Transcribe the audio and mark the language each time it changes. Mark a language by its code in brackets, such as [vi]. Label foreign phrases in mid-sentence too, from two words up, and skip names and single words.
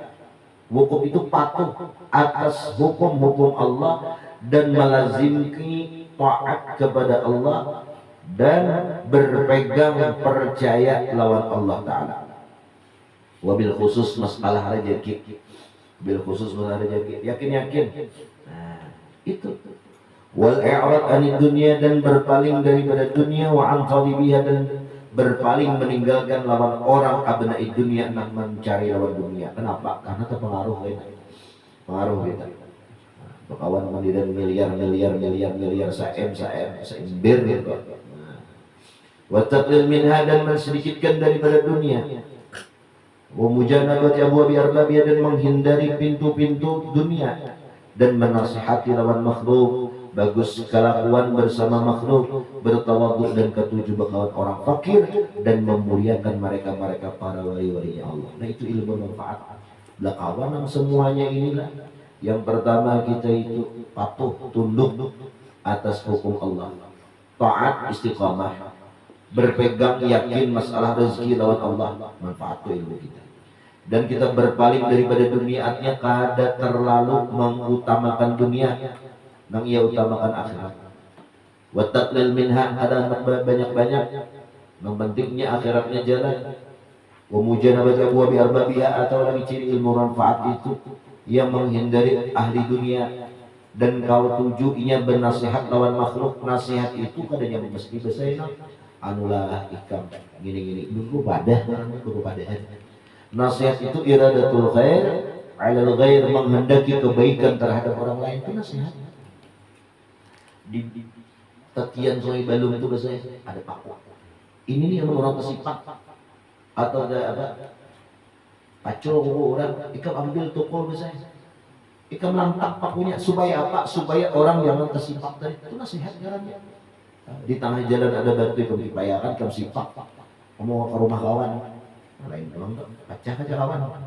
[id] Wukuf itu patuh atas hukum-hukum Allah dan melazimki taat kepada Allah dan berpegang percaya lawan Allah Ta'ala. [ar] وبالخصوص [id] masalah rezeki, [ar] بالخصوص [id] masalah rezeki, yakin. Nah, itu. [ar] والإعراض عن الدنيا, [id] dan berpaling daripada dunia, [ar] وعن طالبيها, [id] dan berpaling meninggalkan lawan orang [ar] أبناء الدنيا, [id] nak mencari lawan dunia. Kenapa? Karena terpengaruh kita. Pengaruh kita. [bjn] Kawan mandiran miliar saember gitu. [ar] والتقليل منها, [id] dan mensedikitkan daripada dunia. [ar] ومجانبة أبواب أربابها, [id] dan menghindari pintu-pintu dunia, dan menasihati lawan makhluk. Bagus kelakuan bersama makhluk, bertawadhu dan ketujuh bakawan orang fakir, dan memuliakan mereka para wali-walinya Allah. Nah, itu ilmu manfaat. [bjn] Lah kawan yang semuanya inilah. [id] Yang pertama kita itu patuh, tunduk atas hukum Allah, taat istiqamah, berpegang yakin masalah rezeki lawan Allah, manfaat tu ilmu kita. Dan kita berpaling daripada duniaatnya kada terlalu mengutamakan dunia, nang ia utamakan akhirat. [ar] والتقليل منها, [id] ada banyak-banyak, nang pentingnya akhiratnya jalan. [ar] ومجانبة أبواب أربابها, [id] atau lagi ciri ilmu manfaat itu yang menghindari ahli dunia. [bjn] Dan kau tujuinya bernasihat lawan makhluk, nasihat itu kadang mesti besaina anulah ikam gini-gini dulu pada nasihat itu [ar] إرادة الخير على الغير, [id] menghendaki kebaikan terhadap orang lain, itu nasihat. [bjn] Di tatian sungai Balung itu biasanya ada paku, ini nih yang orang kesipak atau ada pacul orang ikam ambil tukul biasanya, ikam lantak pakunya supaya apa? Supaya orang jangan kesipak tadi, itu nasihat jalannya. Di tengah jalan ada batu ikam dipayakan, ikam sipak, kamu ke rumah kawan lain doang pecah aja kawan.